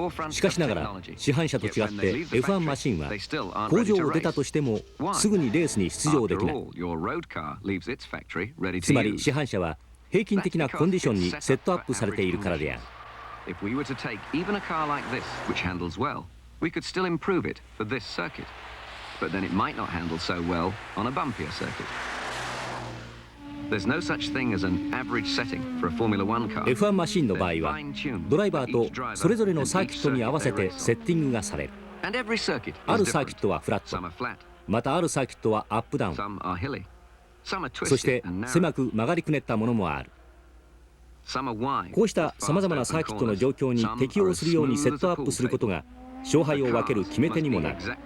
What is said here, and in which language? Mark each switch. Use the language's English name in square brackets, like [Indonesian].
[Japanese] しかしながら市販車と違って F1 マシンは工場を出たとしてもすぐにレースに出場できない。つまり市販車は平均的なコンディションにセットアップされているからである。 [English] If we were to take even a car like this, which handles well, we could still improve it for this circuit. But then it might not handle so well on a bumpier circuit. There's no such thing as an average setting for a Formula One car. [Japanese] F1 マシンの場合はドライバーとそれぞれのサーキットに合わせてセッティングがされる。あるサーキットはフラット、またあるサーキットはアップダウン、そして狭く曲がりくねったものもある。こうしたさまざまなサーキットの状況に適応するようにセットアップすることが勝敗を分ける決め手にもなる。